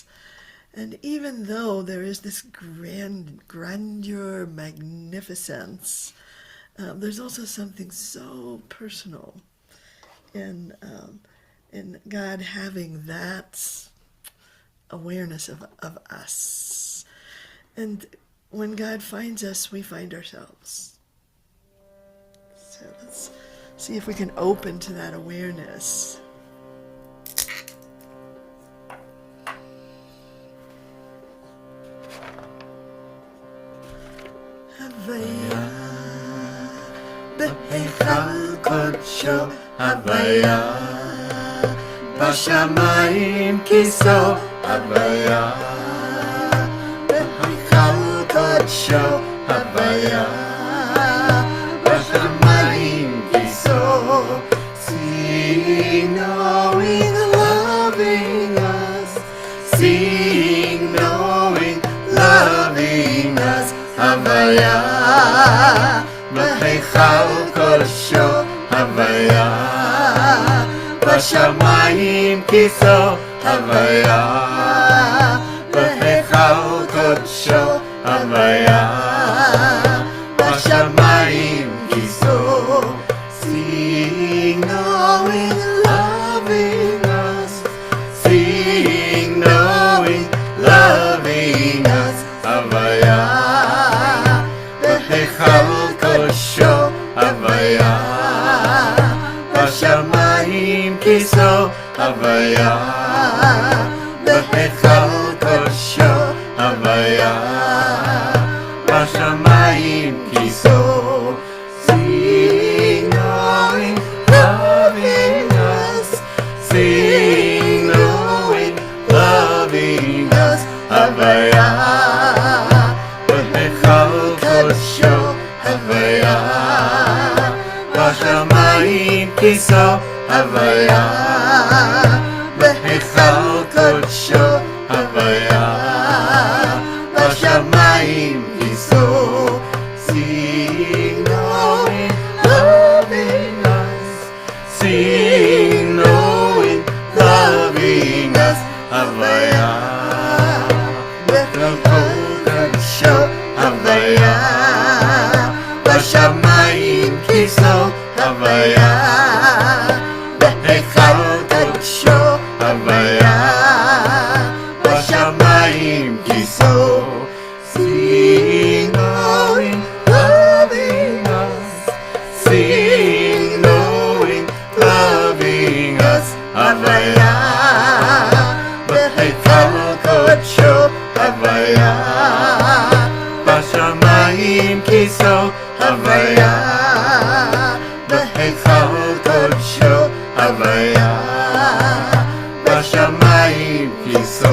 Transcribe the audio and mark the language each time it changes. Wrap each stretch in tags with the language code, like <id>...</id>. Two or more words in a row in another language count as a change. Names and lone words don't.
<en>And even though there is this grandeur, magnificence, there's also something so personal in God having that awareness of us. And when God finds us, we find ourselves. So let's see if we can open to that awareness.</en> <he>הוי"ה קדשו, הוי"ה בשמים כסאו, הוי"ה קדשו, הוי"ה בשמים כסאו.</he> <en>Seeing, knowing, loving us. Seeing, knowing,</en> <he>הוי"ה בהיכל קדשו הוי"ה בשמים כסאו הוי"ה בהיכל קדשו הוי"ה בשמים כסאו.</he> <en>Sing, knowing, loving us. Sing, knowing, loving us.</en> <he>הוי"ה בהיכל קדשו הוי"ה בשמים כסאו הוי"ה בהיכל קדשו הוי"ה בשמים כסאו.</he> <en>Sing, knowing, loving us. Sing, knowing, loving us.</en> <he>הוי"ה בהיכל קדשו הוי"ה בשמים כסאו הוי"ה בהיכל קדשו הוי"ה בשמים כסאו.</he> <en>Sing, knowing, loving us. Sing, knowing, loving us.</en> <he>הוי"ה קדשו הוי"ה בשמים כסאו הוי"ה בהיכל קדשו הוי"ה בשמים כסאו.</he> <en>Sing, knowing, loving us. Sing, knowing, loving us.</en> <he>הוי"ה בהיכל קדשו הוי"ה בשמים כסאו הוי"ה בהיכל קדשו הוי"ה בשמים כסאו.</he>